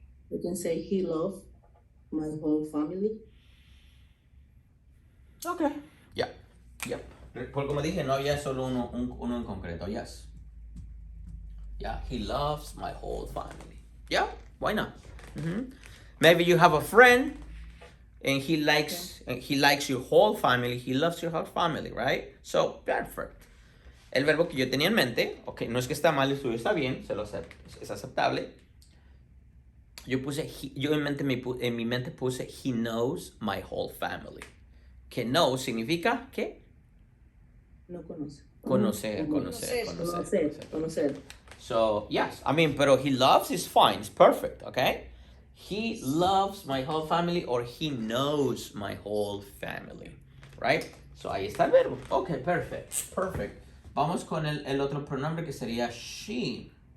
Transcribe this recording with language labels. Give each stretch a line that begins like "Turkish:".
English: You can say he loves my whole family. Ok. Ya. Yeah.
Spanish: Por como dije, no había solo uno en concreto.
English: Yes. Yeah, he loves my whole family. Yeah, why not? Mm-hmm. Maybe you have a friend and he likes your whole family. He loves your whole family, right? So, perfect.
Spanish: El verbo que yo tenía en mente, ok, no es que está mal, el suyo está bien, es aceptable. Yo en mi mente puse
English: he knows my whole family.
Spanish: Que know significa ¿qué? No conoce. Conocer.
English: So, yes, I mean,
Spanish: pero
English: he loves is fine, it's perfect, okay? He loves my whole family or he knows my whole family, right?
Spanish: So, ahí está el verbo.
English: Okay, perfect.
Spanish: Vamos con el otro pronombre que sería she.